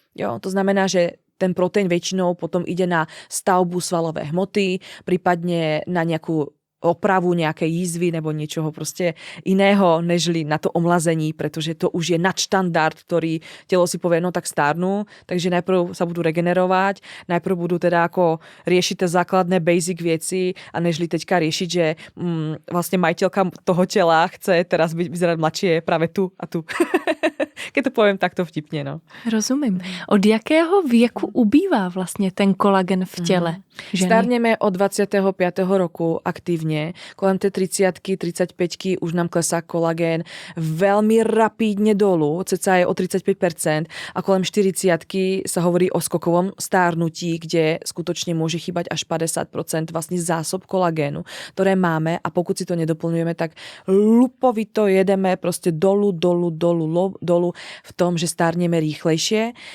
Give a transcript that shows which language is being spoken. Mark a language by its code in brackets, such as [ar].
[sk] Jo, to znamená, že ten proteín väčšinou potom ide na stavbu svalové hmoty, prípadne na nejakú opravu nejakej jízvy nebo niečoho proste iného, nežli na to omlazení, pretože to už je nadštandard, ktorý telo si povie, no tak stárnu, takže najprv sa budú regenerovať, najprv budú teda ako riešiť tie základné basic veci a nežli teďka riešiť, že vlastne majiteľka toho tela chce teraz vyzerať mladšie práve tu a tu. Keď to poviem takto vtipne, no. [cs] Rozumím. Od jakého věku ubývá vlastně ten kolagen v těle? [sk] Stárneme od 25. roku aktívne. Kolem tej 30-ky, 35-ky už nám klesá kolagén veľmi rapídne dolu, cca je o 35% a kolem 40-ky sa hovorí o skokovom stárnutí, kde skutočne môže chýbať až 50% vlastne zásob kolagénu, ktoré máme a pokud si to nedoplňujeme, tak lupovito jedeme proste dolu v tom, že stárneme rýchlejšie.